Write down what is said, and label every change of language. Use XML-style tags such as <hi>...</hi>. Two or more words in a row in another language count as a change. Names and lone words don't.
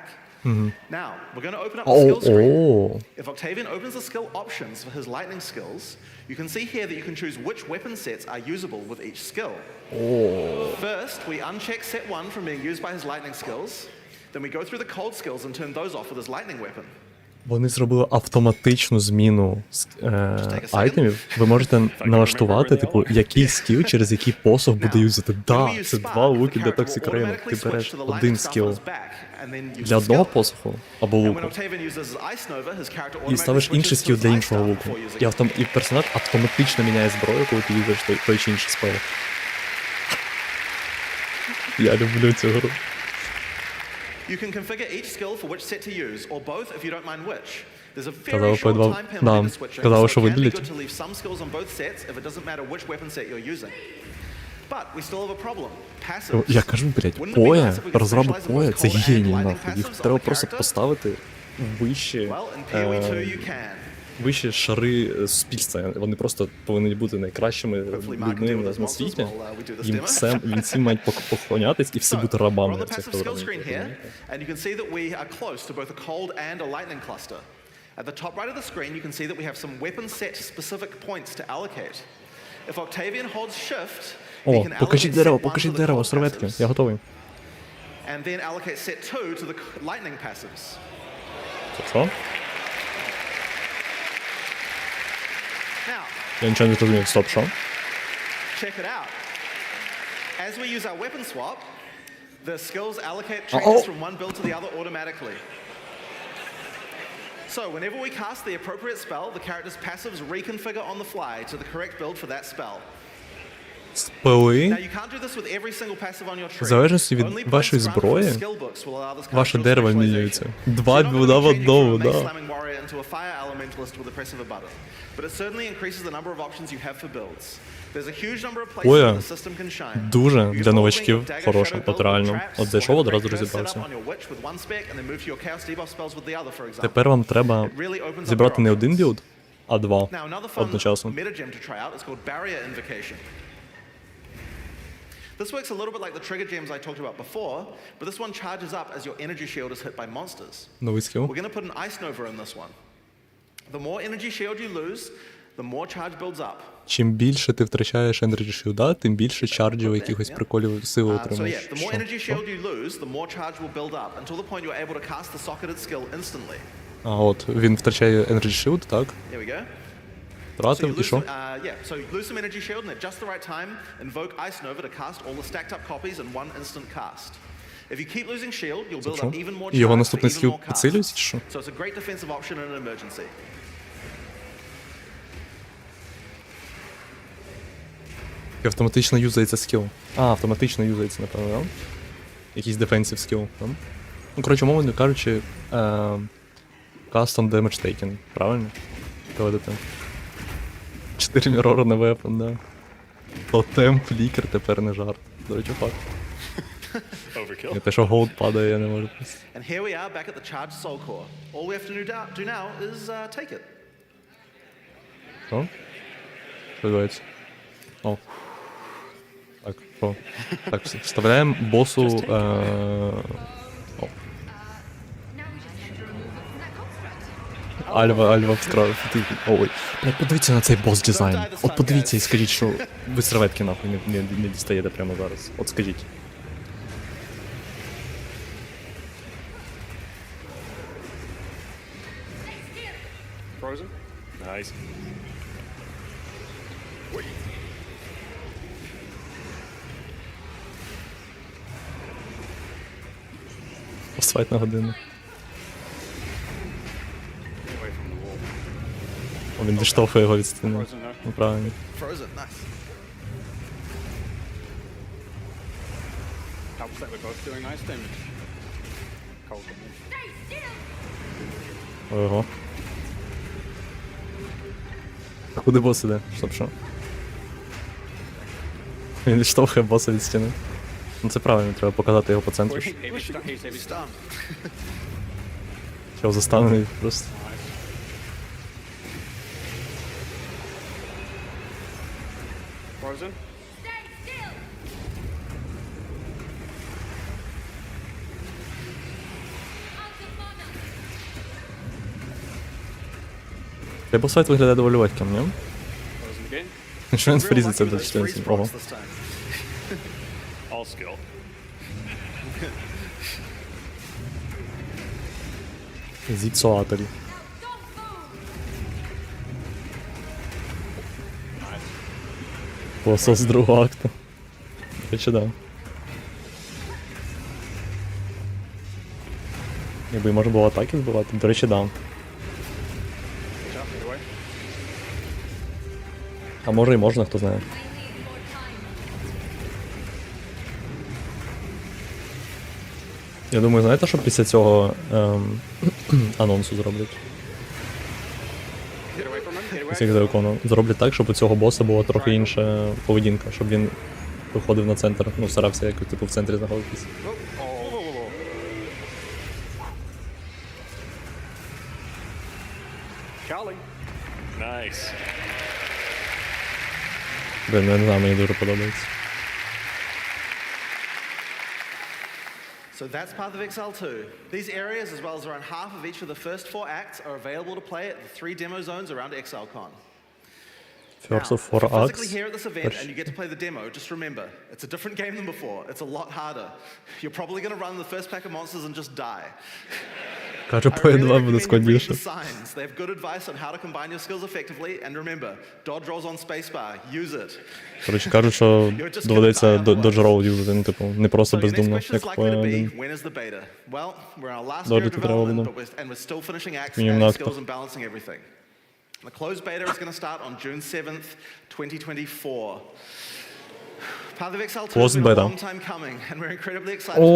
<en>Now, we're going to open up the skill screen. If Octavian opens the skill options for his lightning skills, you can see here that you can choose which weapon sets are usable with each skill. First, we uncheck set 1 from being used by his lightning skills. Then we go through the cold skills and turn those off with his lightning weapon.</en> <uk>Вони зробили автоматичну зміну айтемів. Ви можете налаштувати, типу, який скіл через який посох буде юзати. Да, це 2 луки для Toxic Rain. Ти береш один скіл для одного посоху або луку, і ставиш інший скіл для іншого луку. І персонаж автоматично міняє зброю, коли ти юзаєш той чи інший спел. Я люблю цю гру.</uk> <en>You can configure each skill for which set to use, or both if you don't mind which. There's a very short time penalty to switching, so it can be good to leave some skills on both sets if it doesn't matter which weapon set you're using. But we still have a problem. Passives.</en> <uk>Я кажу, блядь, поє, розроби поє, це геній, нахуй. Їх треба просто поставити вище, вищі шари суспільства. Вони просто повинні бути найкращими людьми на світі. Їм всім мають поклонятись і всі бути рабами на цих програмах.</uk> <en>At the top right of the screen, you can see that we have some weapon set specific points to allocate. If Octavian holds shift,</en> <uk>О, покажіть дерево, серветки, я готовий.</uk> <en>and then allocate set 2 to the lightning passives.</en> <uk>Що?</uk> <en>Now,</en> <uk>Я нічого не зрозумів. Стоп, що?</uk> <en>check it out. As we use our weapon swap, the skills allocate Oh. traits from one build to the other automatically. So whenever we cast the appropriate spell, the character's passives reconfigure on the fly to the correct build for that spell.</en> <uk>Спели.</uk> <en>Now you can't do this with every single passive on your tree.</en> <uk>В залежності від</uk> <en>Only</en> <uk>вашої</uk> <en>points granted</en> <uk>зброї,</uk> <en>from skill books will allow this</en> <uk>ваше</uk> <en>character</en> <uk>дерево</uk> <en>specialization.</en> <uk>змінюється.</uk> <en>So</en> <uk>Два</uk> <en>you're not gonna</en> <uk>білда</uk> <en>be</en> <uk>в</uk> <en>changing</en> <uk>одному,</uk> <en>from a Mace</en> <uk>да.</uk> <en>Slamming Warrior into a Fire Elementalist with the press of a button. But it certainly increases the number of options you have for builds. There's a huge number of places</en> <uk>Оля,</uk> <en>where the system can shine.</en> <uk>дуже</uk> <en>You can</en> <uk>для</uk> <en>follow</en> <uk>новачків</uk> <en>Dagger,</en> <uk>хороше,</uk> <en>Shadow</en> <uk>от</uk> <en>Build</en> <uk>реально.</uk> <en>with traps,</en> <uk>От</uk> <en>or</en> <uk>зайшов,</uk> <en>have</en> <uk>одразу</uk> <en>great curse</en> <uk>розібрався.</uk> <en>setup on your Witch with one spec and then move to your Chaos debuff spells with the other, for example.</en> <uk>Тепер вам треба</uk> <en>It really opens up</en> <uk>зібрати</uk> <en>your</en> <uk>не один</uk> <en>options.</en> <uk>білд, а два</uk> <en>Now, another fun</en> <uk>одночасно.</uk> <en>metagem to try out is called Barrier Invocation. This works a little bit like the trigger gems I talked about before, but this one charges up as your energy shield is hit by monsters.</en> <uk>Новий скіл.</uk> <en>We're going to put an Ice Nova in this one. The more energy shield you lose, the more charge builds up.</en> <uk>Чим більше ти втрачаєш Energy Shield, тим більше чарджів якихось приколів сили</uk> <en>So yeah,</en> <uk>отримуєш.</uk> <en>the more energy shield you lose, the more charge will build up until the point you're able to cast the socketed skill instantly.</en> <uk>А от, він втрачає Energy Shield, так?</uk> <en>Here we go. So you</en> <uk>Втратив, і</uk> <en>lose</en> <uk>що?</uk> <en>some, so you lose some energy shield, and at just the right time, invoke Ice Nova to cast all the stacked up copies in one instant cast. If you keep losing shield, you'll build</en> <uk>Що?</uk> <en>up even more</en> <uk>І його</uk> <en>charge for</en> <uk>наступний</uk> <en>even</en> <uk>скіл</uk> <en>more</en> <uk>підсилюється,</uk> <en>casts.</en> <uk>чи що?</uk> <en>So it's a great defensive option in an emergency.</en> <uk>І автоматично юзається скіл. Автоматично юзається, напевно, да? Якийсь дефенсив скіл, да? Ну, коротше, мовно кажучи,</uk> <en>custom damage taking,</en> <uk>правильно? Доведете. 4 мірори на вепон, да. Тотем, флікер тепер не жарт. До речі, факт. І те, що голд падає, я не можу просто.</uk> <en>And here we are back at the charged soul core. All we have to do now is take it.</en> <uk>Що? Що відбувається? О. Так, що? Так, вставляємо босу... О.</uk> <en>Now we just have to remove it from that construct.</en> <uk>Альва вкрав. Ой. Блядь, подивіться на цей бос дизайн. От подивіться і скажіть, що ви серветки нахуй не дістаєте прямо зараз. От скажіть.</uk> <en>Frozen. Nice.</en> <uk>Посфайт на годину.</uk> <en>Away from the wall.</en> <uk>О, він відштовхує його від стіни.</uk> <en>Frozen, no?</en> <uk>Ну, правильно.</uk> <en>Frozen, nice. Helps that we're both doing nice damage. Cold damage. Stay still!</en> <uk>Ого. А куди бос іде? Стоп, що? Він відштовхує боса від стіни. Ну це правильно, треба показати його по центру.</uk> <en>He's Stun.</en> <uk>Чого застанений просто.</uk> <en>Frozen. Stay still! Out of mana!</en> <uk>Цей босфайт виглядає доволі легким, ні?</uk> <en>Frozen again.</en> <uk>Що він</uk> <en>Real</en> <uk>фрізиться</uk> <en>lucky</en> <uk>до</uk> <en>with those freeze</en> <uk>14? Ого.</uk> <en>procs this time. All skill.</en> <uk>Зіпсуатель. Посос другого акту. До речі, да. Якби можна було атаки збивати, до речі, да.</uk> <en>Push up, get away.</en> <uk>А може і можна, хто знає. Я думаю, знаєте, що після цього анонсу зроблять?</uk> <en>Get away from him. Get away.</en> <uk>Після ExileCon. Зроблять так, щоб у цього боса була трохи інша поведінка, щоб він виходив на центр, ну, старався як типу в центрі знаходитись.</uk> <en>Charlie. Nice.</en> <uk>Блін, ну, я не знаю, мені дуже подобається.</uk> <en>So that's Path of Exile 2. These areas, as well as around half of each of the first 4 acts, are available to play at the 3 demo zones around ExileCon. First of Now, four if you're physically acts. here at this event and you get to play the demo, just remember, it's a different game than before. It's a lot harder. You're probably going to run the first pack of monsters and just die.</en> <uk>Каже,</uk> <en>I</en> <uk>по</uk> <en>really</en> <uk>Е2 буде</uk> <en>recommend you read the</en> <uk>складніше.</uk> <en>signs. They have good advice on how to combine your skills effectively. And remember, dodge rolls on spacebar. Use it.</en> <uk>Коротше, кажуть, що доведеться додж рол юзати, ну, типу, не просто</uk> <en>So your next</en> <uk>бездумно,</uk> <en>question is</en> <uk>як по</uk> <en>likely to be,</en> <uk>Е1.</uk> <en>when is the beta? Well, we're in our last year of</en> <uk>Доджити треба</uk> <en>development,</en> <uk>буде.</uk> <en>and we're still finishing acts,</en> <uk>Мінімум</uk> <en>adding</en> <uk>на актах.</uk> <en>skills and balancing everything. The closed beta is going to start on June 7th, 2024. Path of Exile 2 has Closed been a beta. long time coming, and we're incredibly excited to be</en>